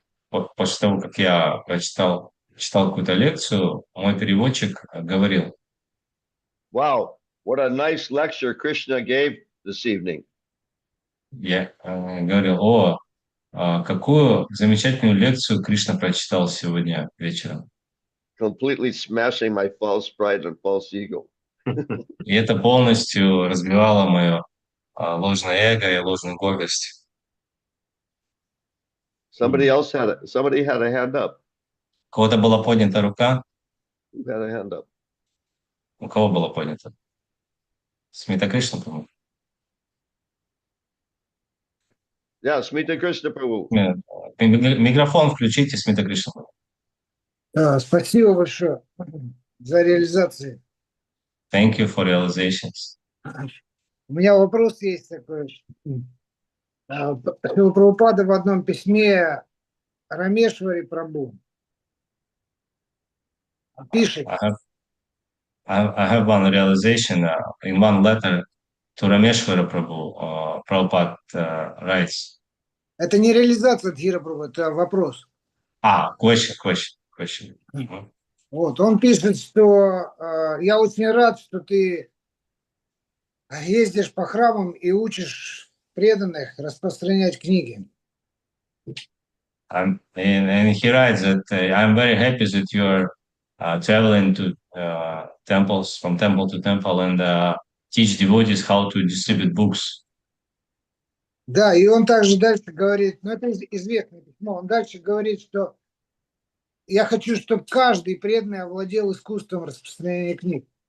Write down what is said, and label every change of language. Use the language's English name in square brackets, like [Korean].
[Russian] после того, как я читал какую-то лекцию, мой переводчик говорил: [English] wow, what a nice lecture Krishna gave this evening. [Russian] Я говорил: какую замечательную лекцию Кришна прочитал сегодня вечером. [English] completely smashing my false pride and false ego. [Russian] И это полностью разбивало мое ложное эго и ложную гордость. [English] Somebody had a hand up. [Russian] У кого-то была поднята рука. [English] Who had a hand up? [Russian] У кого была поднята? Смита Кришна, по-моему. [English] Yeah, Smita Krishna Prabhu. [Russian] Нет. Микрофон включите, Смита Кришна. Спасибо большое за реализацию. [English] Thank you for realizations. [Russian] У меня вопрос есть такой. Прабхупада в одном письме Рамешвари Прабху пишет. [English] I have one realization in one letter to Rameshwara Prabhu. Prabhupada writes. [Russian] Это не реализация Дхира Прабху, это вопрос. [English] Question. [Russian] Вот, он пишет, что я очень рад, что ты ездишь по храмам и учишь преданных распространять книги. [English] And he writes that I'm very happy that you're traveling to temples, from temple to temple, and teach devotees how to distribute books. [Russian] Да, и он также дальше говорит, ну это известное письмо, он дальше говорит, что я хочу, чтобы каждый преданный овладел искусством распространения книг.